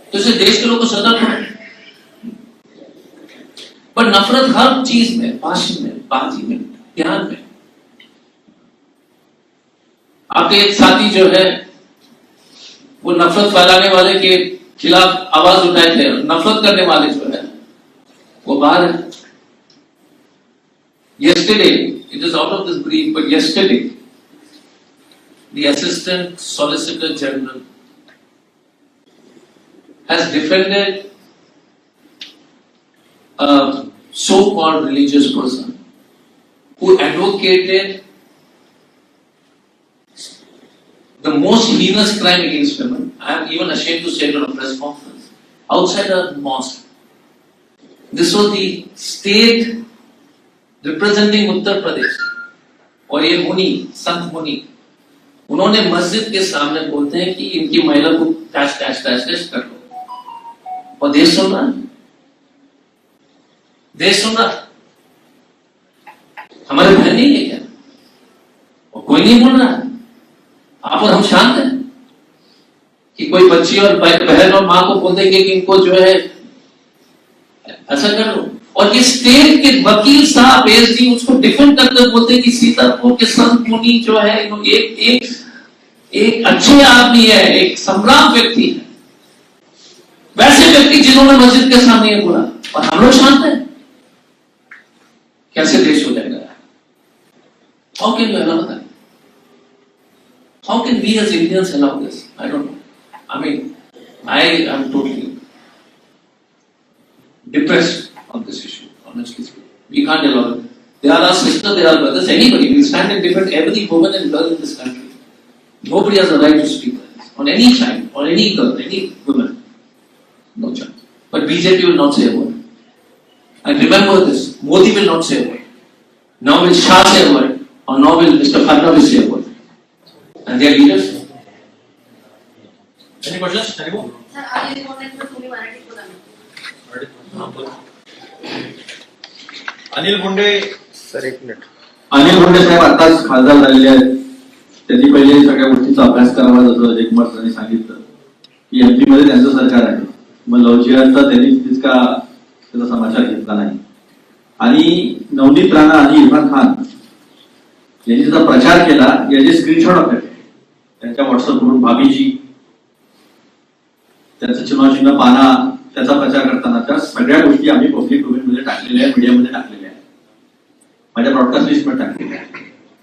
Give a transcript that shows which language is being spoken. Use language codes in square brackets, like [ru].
[hi] तो इसे देश के लोग को सतर्क होना। पर नफरत हर चीज में, भाषण में, बाजी में, ज्ञान में। आपके एक साथी जो है वो नफरत फैलाने वाले के खिलाफ आवाज उठाए थे, नफरत करने वाले जो है वो बाहर है। [en] Yesterday, it is out of this brief, but yesterday, the Assistant Solicitor General has defended a so-called religious person who advocated the most heinous crime against women. I am even ashamed to say it on a press conference outside a mosque. This was the state representing Uttar Pradesh, [hi] और ये मुनि, संत मुनि, उन्होंने मस्जिद के सामने बोलते हैं कि इनकी महिला को टैच कर लो, और देश सुन रहा है, देश सुन रहा है। हमारे बहन नहीं है क्या? और कोई नहीं बोल रहा है। आप और हम शांत हैं कि कोई बच्ची और बहन और मां को बोल देंगे कि इनको जो है ऐसा कर लो। और ये स्टेट के वकील साहब पीएचडी उसको डिफेंड करते बोलते हैं कि सीतापुर के संत मुनि जो है एक अच्छे आदमी है, एक सम्राट व्यक्ति है, वैसे व्यक्ति जिन्होंने मस्जिद के सामने ये बोला, और हम लोग शांत हैं। कैसे देश हो जाएगा? [en] How can you allow that? How can we as Indians allow this? I don't know. I mean I am totally depressed on this issue, honestly speaking. We can't allow it. They are our sisters, they are our brothers, anybody. We stand and defend every woman and girl in this country. Nobody has the right to speak like this. On any child, or any girl, any woman. No chance. But BJP will not say a word. And remember this, Modi will not say a word. Now will Shah say a word, or now will Mr. Fadnavis say a word. And they are leaders. Any questions? Anyone? [mr] Sir आधी report में तुम्ही मराठीत बोला ना. Anil Munde sir एक minute. Anil Munde साहेब आताच खासदार झालेले आहेत. त्यांनी पहिले सगळ्या गोष्टीचा अभ्यास करावा, जसं जयकुमार सरांनी सांगितलं की एमपी मध्ये त्यांचं सरकार आहे. मग लवचिरांचा त्यांनी तितका त्याचा समाचार घेतला नाही. आणि नवनीत राणा आणि इरफान खान यांनी त्याचा प्रचार केला, याचे स्क्रीनशॉट आपल्याकडे त्यांच्या व्हॉट्सअपवरून भाभीजी त्यांचं चुनाव चिन्ह पाना त्याचा प्रचार करताना त्या सगळ्या गोष्टी आम्ही पब्लिक डोमेनमध्ये टाकलेल्या आहे, मीडियामध्ये टाकलेल्या आहे, माझ्या ब्रॉडकास्ट लिस्टमध्ये टाकलेल्या आहे.